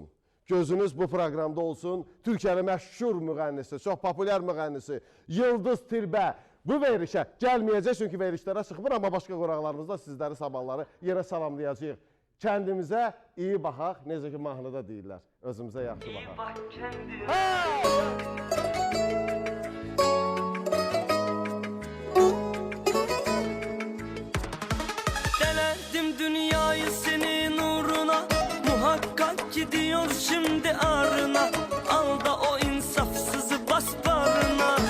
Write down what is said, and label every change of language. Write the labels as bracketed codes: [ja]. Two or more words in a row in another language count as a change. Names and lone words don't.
[az] Gözünüz bu proqramda olsun. Türkiyənin məşhur müğənnisi, çox populyar müğənnisi Yıldız Tilbə bu verilişə gəlməyəcək, çünki verilişlərə çıxmır, amma başqa qonaqlarımızda sizləri sabahları yerə salamlayacağıq. Kəndimizə iyi baxaq, necə ki mahnıda deyirlər, özümüzə yaxşı baxaq. [tr] Denedim dünyayı senin uğruna, muhakkak gidiyor şimdi ağrına. Al da o insafsızı bas bağrına.